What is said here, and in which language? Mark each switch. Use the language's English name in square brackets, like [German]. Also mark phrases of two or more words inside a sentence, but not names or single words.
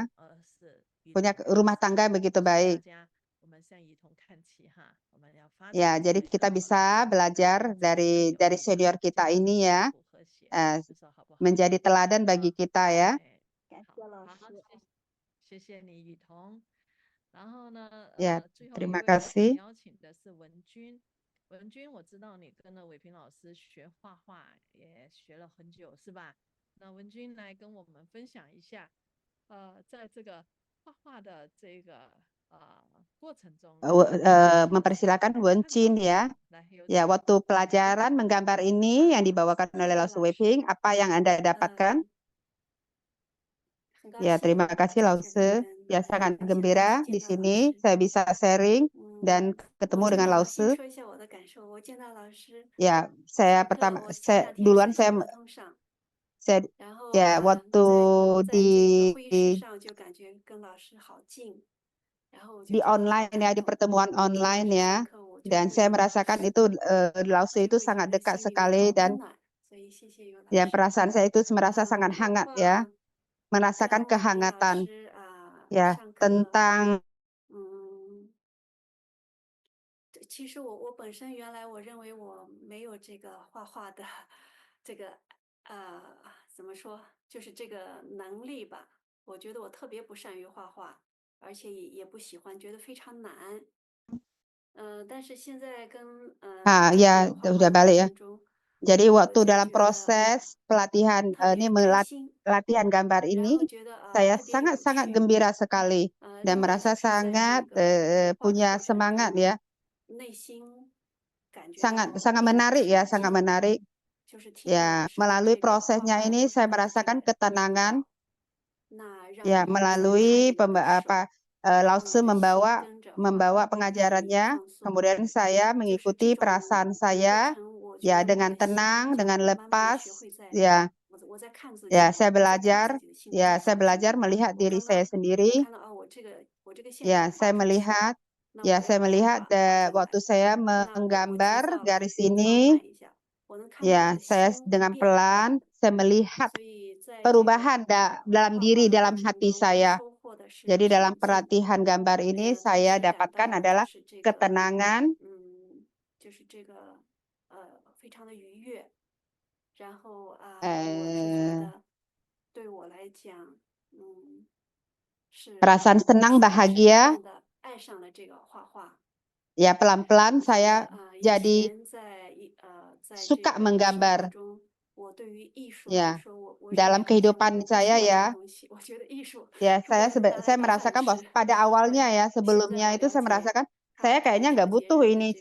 [Indonesian] Punya rumah tangga yang begitu baik. Ya, jadi kita bisa belajar dari senior kita ini ya. Menjadi teladan bagi kita ya. [Chinese] 谢谢你，雨桐。然后呢， [Indonesian] Ya, [Chinese] 最后一 [Indonesian] terima [Chinese] 位我想 [Indonesian] kasih. [Chinese] 邀请的是文君。文君，我知道你跟了伟平老师学画画，也学了很久，是吧？那文君来跟我们分享一下，在这个画画的这个过程中， [Indonesian] Mempersilakan Wencin ya. Ya, waktu pelajaran menggambar ini yang dibawakan oleh Laosu Weiping, apa yang Anda dapatkan? [Chinese] 很高 [Indonesian] Ya, [Chinese] 兴 [Indonesian] terima kasih [Chinese] 在这里 [Indonesian] Lause. [Chinese] 跟 [Indonesian] Ya, [Chinese] 大家 [Indonesian] sangat [Chinese] 分享， [Indonesian] gembira [Chinese] 见 [Indonesian] di [Chinese] 到老 [Indonesian] sini [Chinese] 师。 [Indonesian] saya bisa sharing [Chinese] 嗯， [Indonesian] dan [Chinese] 我 [Indonesian] ketemu [Chinese] 见 [Indonesian] dengan [Chinese] 到先 [Indonesian] Lause. [Chinese] 说一下我的感受，我见到老师 [Indonesian] Ya, [Chinese] 上 [Indonesian] saya [Chinese] 课， [Indonesian] pertama [Chinese] 我前 [Indonesian] saya [Chinese] 2天 [Indonesian] duluan [Chinese] 是在 [Indonesian] saya [Chinese] 合同上， [Indonesian] saya [Chinese] 然后 [Indonesian] ya [Chinese] 在 [Indonesian] waktu [Chinese] 在这个会议室 [Indonesian] di [Chinese] 上就感觉跟老师好近，然后我就 [Indonesian] di [Chinese] 觉得好 [Indonesian] online ya, [Chinese] 感 [Indonesian] di [Chinese] 动。 [Indonesian] pertemuan [Chinese] 老 [Indonesian] online [Chinese] 师 [Indonesian] ya. [Chinese] 上课我就 [Indonesian] Dan [Chinese] 会 [Indonesian] saya merasakan [Chinese] 是 [Indonesian] itu Lause [Chinese] 就 [Indonesian] itu [Chinese] 会觉 [Indonesian] sangat [Chinese] 得 [Indonesian] dekat [Chinese] 心里面 [Indonesian] sekali [Chinese] 好温 [Indonesian] dan [Chinese] 暖，所以谢谢于老 [Indonesian] ya [Chinese] 师。 [Indonesian] perasaan saya itu merasa sangat [Chinese] 包 [Indonesian] hangat [Chinese] 括 [Indonesian] ya, [Chinese] 跟 [Indonesian] merasakan [Chinese] 伟平老 [Indonesian] kehangatan [Chinese] 师 [Indonesian] ya [Chinese] 上课， [Indonesian] tentang [Chinese] 其实我本身原来我认为我没有这个画画的这个怎么说，就是这个能力吧。我觉得我特别不善于画画，而且也不喜欢，觉得非常难。但是现在跟在这 [Indonesian] ya [Chinese] 个画 [Indonesian] udah [Chinese] 画的过 [Indonesian] balik ya. [Chinese] 程中， [Indonesian] Jadi [Chinese] 我 [Indonesian] waktu [Chinese] 就 [Indonesian] dalam [Chinese] 觉得 [Indonesian] proses pelatihan [Chinese] 特 [Indonesian] ini [Chinese] 别开心， [Indonesian] latihan gambar [Chinese] 然 [Indonesian] ini [Chinese] 后觉得 [Indonesian] saya [Chinese] 特别有 [Indonesian] sangat-sangat [Chinese] 趣。 [Indonesian] gembira sekali [Chinese] 另 [Indonesian] dan [Chinese] 外就 [Indonesian] merasa [Chinese] 是在这 [Indonesian] sangat [Chinese] 个画的 [Indonesian] punya [Chinese] 过程 [Indonesian] semangat [Chinese] 中， [Indonesian] ya, [Chinese] 内心感觉 [Indonesian] sangat [Chinese] 到 [Indonesian] sangat [Chinese] 一种 [Indonesian] menarik ya, [Chinese] 平 [Indonesian] sangat [Chinese] 静， [Indonesian] menarik [Chinese] 就是听到老 [Indonesian] ya. [Chinese] 师的 [Indonesian] Melalui [Chinese] 这个画 [Indonesian] prosesnya [Chinese] 画的 [Indonesian] ini [Chinese] 过 [Indonesian] saya [Chinese] 程中的这 [Indonesian] merasakan [Chinese] 个引 [Indonesian] ketenangan [Chinese] 导，那让 [Indonesian] ya, [Chinese] 我在看 [Indonesian] melalui [Chinese] 里面的时候， 让 [Indonesian] Lause [Chinese] 我的心 [Indonesian] membawa [Chinese] 跟着画 [Indonesian] membawa [Chinese] 可以 [Indonesian] pengajarannya, [Chinese] 放松。 [Indonesian] kemudian saya [Chinese] 就是这 [Indonesian] mengikuti [Chinese] 种 [Indonesian] perasaan [Chinese] 过 [Indonesian] saya [Chinese] 程，我觉 [Indonesian] ya [Chinese] 得我 [Indonesian] dengan [Chinese] 的心 [Indonesian] tenang, [Chinese] 就 [Indonesian] dengan [Chinese] 慢慢的 [Indonesian] lepas [Chinese] 学会在 [Indonesian] ya. [Chinese] 我在看自 [Indonesian] Ya, [Chinese] 己， [Indonesian] saya [Chinese] 我在看 [Indonesian] belajar [Chinese] 自己的心，我在 [Indonesian] ya, saya [Chinese] 想自己。 [Indonesian] belajar melihat [Chinese] 我 [Indonesian] diri [Chinese] 刚 [Indonesian] saya [Chinese] 刚我 [Indonesian] sendiri [Chinese] 看到我这个线 [Indonesian] ya, [Chinese] 条画 [Indonesian] saya [Chinese] 出去， [Indonesian] melihat [Chinese] 那 [Indonesian] ya [Chinese] 我要 [Indonesian] saya [Chinese] 把它 [Indonesian] melihat [Chinese] 画进 [Indonesian] waktu [Chinese] 来， [Indonesian] saya [Chinese] 那我急 [Indonesian] menggambar [Chinese] 躁了， [Indonesian] garis [Chinese] 我放 [Indonesian] ini [Chinese] 慢一下，我能看到我 [Indonesian] ya [Chinese] 的 [Indonesian] saya [Chinese] 心 [Indonesian] dengan [Chinese] 变化。 [Indonesian] pelan saya melihat [Chinese] 所以在这个 [Indonesian] perubahan dalam [Chinese] 画 [Indonesian] diri [Chinese] 画的 [Indonesian] dalam [Chinese] 过程 [Indonesian] hati [Chinese] 中，我 [Indonesian] saya. [Chinese] 收获的是 [Indonesian] Jadi [Chinese] 平 [Indonesian] dalam [Chinese] 静， [Indonesian] pelatihan gambar ini [Chinese] 同 [Indonesian] saya [Chinese] 时感 [Indonesian] dapatkan [Chinese] 到 [Indonesian] adalah [Chinese] 就是这个 [Indonesian] ketenangan [Chinese] 就是这个非常的愉悦。然后我是觉 [Indonesian] eh, [Chinese] 得对我来讲，是 [Indonesian] perasaan senang [Chinese] 慢慢 [Indonesian] bahagia [Chinese] 的爱上了这个画画。 [Indonesian] ya, pelan-pelan [Chinese] 觉 [Indonesian] saya [Chinese] 得以 [Indonesian] jadi [Chinese] 前在这 [Indonesian] suka [Chinese] 个生活 [Indonesian] menggambar [Chinese] 中，我对于艺术来 [Indonesian] ya [Chinese] 说，我认为 [Indonesian] dalam [Chinese] 好像 [Indonesian] kehidupan [Chinese] 我不喜 [Indonesian] saya [Chinese] 欢这个 [Indonesian] ya. [Chinese] 东西，我觉得艺术 [Indonesian] Ya, [Chinese] 不能拿来 [Indonesian] saya [Chinese] 当饭 [Indonesian] merasakan [Chinese] 吃。 [Indonesian] bahwa pada awalnya ya, [Chinese] 现在 [Indonesian] sebelumnya [Chinese] 我 [Indonesian] itu [Chinese] 了 [Indonesian] saya [Chinese] 解 [Indonesian] merasakan [Chinese] 它 [Indonesian] saya [Chinese] 太 [Indonesian] kayaknya [Chinese] 纠 [Indonesian] nggak [Chinese] 结 [Indonesian] butuh [Chinese] 人的 [Indonesian] ini